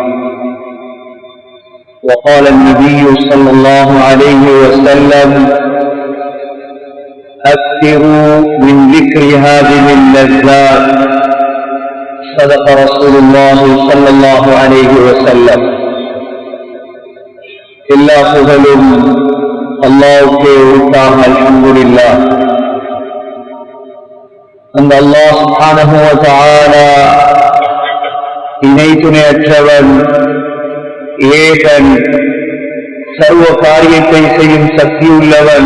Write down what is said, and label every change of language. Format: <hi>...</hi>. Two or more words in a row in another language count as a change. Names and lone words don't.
<ar>وقال النبي صلى الله عليه وسلم أكثروا من ذكر هذه اللذات صدق رسول الله صلى الله عليه وسلم.</ar> <ta>எல்லா புகழும் அல்லாஹ்வுக்கே உரித்தாக. அல்ஹம்துலில்லாஹ். அந்த அல்லாஹ்</ta> <ar>سبحانه وتعالى</ar> <ta>இணை துணையற்றவன், ஏகன், சர்வ காரியத்தை செய்யும் சக்தி உள்ளவன்.</ta>